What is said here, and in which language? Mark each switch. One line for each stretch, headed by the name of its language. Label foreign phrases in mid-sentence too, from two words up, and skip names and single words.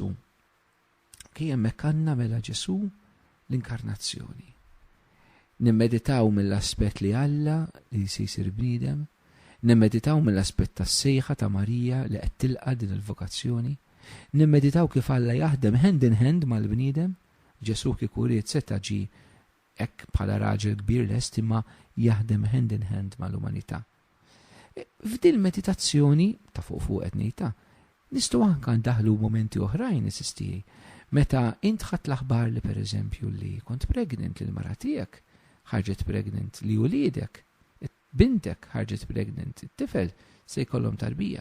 Maltese: Kien hemmhekk mela Ġesu l-inkarnazzjoni. Nimmeditaw mill-aspett li Alla li jsir bniedem, nimmeditaw mill-aspett tas-sejħa ta' Marija li qed tilqa' din il-vokazzjoni, nimmeditaw kif Alla jaħdem
English: hand in hand
Maltese: mal-bniedem, Ġesu kieku ried seta' ġi hekk bħala raġel kbir lest imma jaħdem
English: hand in hand
Maltese: mal-umanità. F'din meditazzjoni ta' fuq qed ngħidha, nistgħu anke ndaħlu momenti oħrajn isistijaj. Meta int ħadd l-aħbar li pereżempju li kont pregnant li l-mara tiegħek ħarġet pregnant li wliedek, bintek ħarġet pregnant, it-tifel se jkollhom tarbija.